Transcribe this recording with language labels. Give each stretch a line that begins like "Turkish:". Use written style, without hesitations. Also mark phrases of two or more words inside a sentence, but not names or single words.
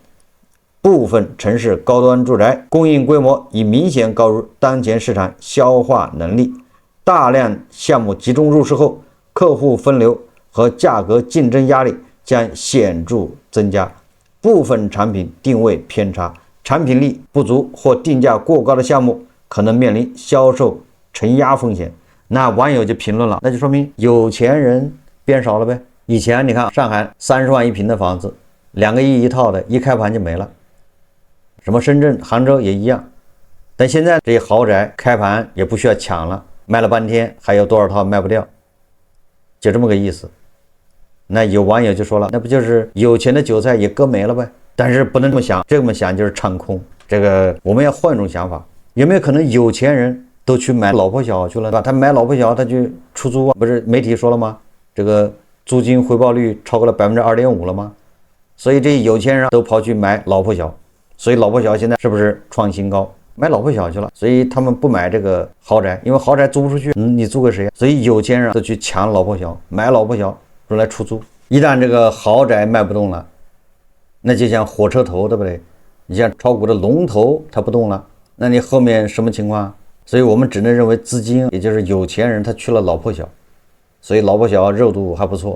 Chinese: 部分城市高端住宅供應規模已明顯高於當前市場消化能力，大量項目集中入市後，客戶分流和價格競爭壓力將顯著增加。部分產品定位偏差，產品力不足或定價過高的項目可能面臨銷售承壓風險。那網友就評論了，那就說明有錢人變少了唄。以前你看上海30萬一平的房子，2個億一套的，一開盤就沒了。什麼深圳、杭州也一樣。但現在這些豪宅開盤也不需要搶了，賣了半天還有多少套賣不掉，就這麼個意思。那有網友就說了，那不就是有錢的韭菜也割沒了唄？但是不能這麼想，這麼想就是唱空。这個我們要換一種想法，有沒有可能有錢人都去買老破小去了，對吧？他買老破小，他去出租啊，不是媒體說了嗎？這個租金回報率超過了2.5%了嗎？所以這些有錢人都跑去買老破小，所以老破小現在是不是創新高？買老破小去了，所以他們不買這個豪宅，因為豪宅租不出去，你租給誰？所以有錢人都去搶老破小，買老破小用来出租。一旦这个豪宅賣不動了，那就像火車頭，對不對？你像炒股的龍頭它不動了，那你後面什麼情況？所以我們只能認為資金，也就是有錢人他去了老破小，所以老破小熱度還不錯。